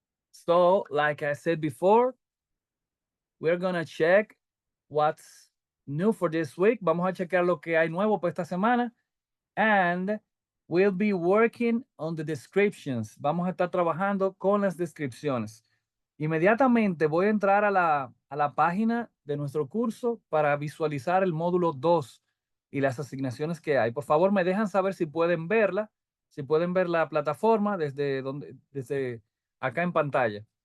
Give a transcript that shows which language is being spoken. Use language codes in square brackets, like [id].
[en] So, like I said before, we're gonna check what's new for this week. [es] Vamos a checar lo que hay nuevo para esta semana. [en] And we'll be working on the descriptions. [es] Vamos a estar trabajando con las descripciones. Inmediatamente voy a entrar a la página de nuestro curso para visualizar el módulo 2 y las asignaciones que hay. Por favor, me dejan saber si pueden verla, si pueden ver la plataforma desde acá en pantalla.